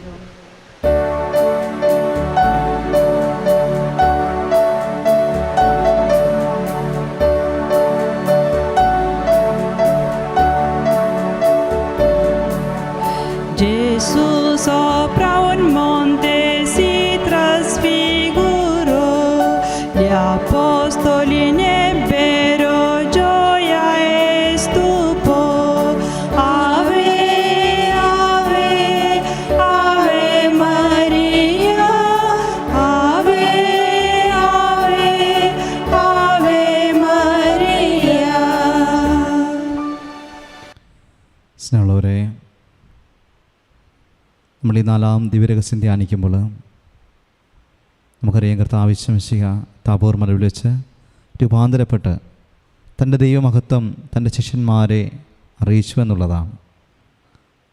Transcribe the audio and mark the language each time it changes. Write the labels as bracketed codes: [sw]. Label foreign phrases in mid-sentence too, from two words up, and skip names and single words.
[it] Gesù sopra un monte si trasfigurò, gli apostoli ne ebbero gioia e stupor. Ave, Ave, Ave Maria, Ave, Ave, Ave Maria. [ml] സ്നേഹമുള്ളവരെ, നമ്മൾ ഈ 4-ാം ദിവ്യരഹസ്യം ധ്യാനിക്കുമ്പോൾ നമുക്കറിയാം കർത്താവ് ഈശോ താബോർ മലയിൽ വെച്ച് രൂപാന്തരപ്പെട്ട് തൻ്റെ ദൈവമഹത്വം തൻ്റെ ശിഷ്യന്മാരെ അറിയിച്ചു എന്നുള്ളതാണ്.